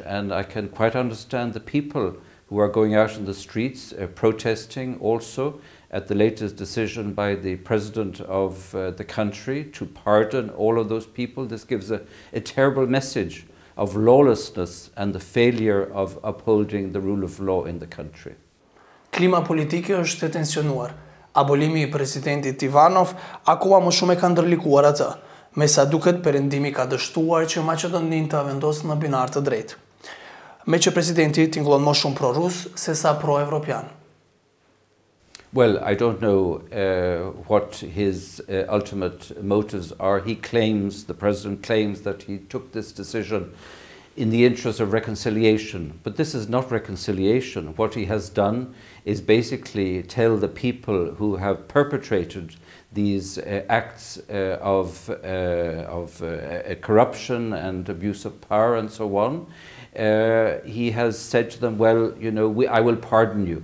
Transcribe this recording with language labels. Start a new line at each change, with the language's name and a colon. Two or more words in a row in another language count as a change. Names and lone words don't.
English: And I can quite understand the people who are going out in the streets protesting also at the latest decision by the president of the country to pardon all of those people. This gives a terrible message of lawlessness and the failure of upholding the rule of law in the country.
Albanian: Klima politike është e tensionuar. Abolimi I presidentit Ivanov akoma më shumë e ka ndërlikuar atë, me sa duket perëndimi ka dështuar që Maqedoninë të vendosë në binar të drejtë. Me që presidenti tingëllon më shumë pro-rus se sa pro-evropian.
English: Well, I don't know what his ultimate motives are. He claims, the president claims that he took this decision in the interest of reconciliation. But this is not reconciliation. What he has done is basically tell the people who have perpetrated these acts of corruption and abuse of power and so on, he has said to them, well, you know, I will pardon you.